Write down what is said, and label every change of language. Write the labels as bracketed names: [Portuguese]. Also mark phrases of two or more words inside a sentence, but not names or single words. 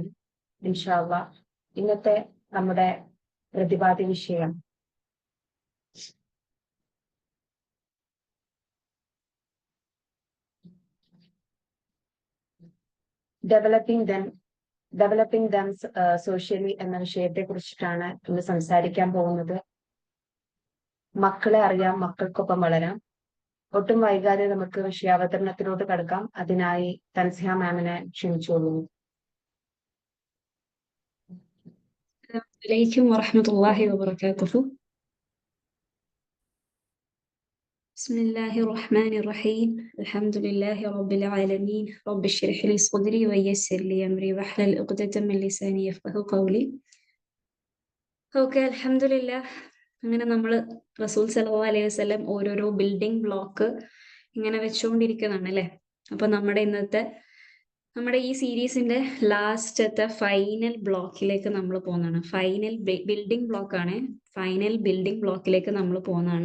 [Arabic] إن شاء الله [Malayalam] ഇന്നത്തെ നമ്മുടെ പ്രതിപാദ്യ വിഷയം [English] developing them socially [Malayalam] എന്ന വിഷയത്തെ കുറിച്ചിട്ടാണ് ഇന്ന് സംസാരിക്കാൻ പോകുന്നത്. മക്കളെ അറിയാം, മക്കൾക്കൊപ്പം വളരാം. ഒട്ടും വൈകാതെ നമുക്ക് വിഷയാവതരണത്തിലോട്ട് കടക്കാം. അതിനായി തൻസിഹ മാമിനെ ക്ഷണിച്ചോളൂ. [Arabic] عليكم ورحمة الله وبركاته. بسم الله الرحمن الرحيم. الحمد لله رب العالمين. رب اشرح لي صدري ويسر لي أمري واحلل عقدة من لساني يفقهوا قولي. الحمد لله. [Malayalam] അങ്ങനെ നമ്മൾ [Arabic] رسول صلى الله عليه وسلم [Malayalam] ഓരോരോ [English] building block [Malayalam] ഇങ്ങനെ വെച്ചുകൊണ്ടിരിക്കുന്നതാണ് അല്ലേ. അപ്പൊ നമ്മുടെ ഈ സീരീസിന്റെ ലാസ്റ്റത്തെ [English] final block [Malayalam] നമ്മൾ പോകുന്നതാണ്. [English] final building block [Malayalam] നമ്മൾ പോകുന്നതാണ്.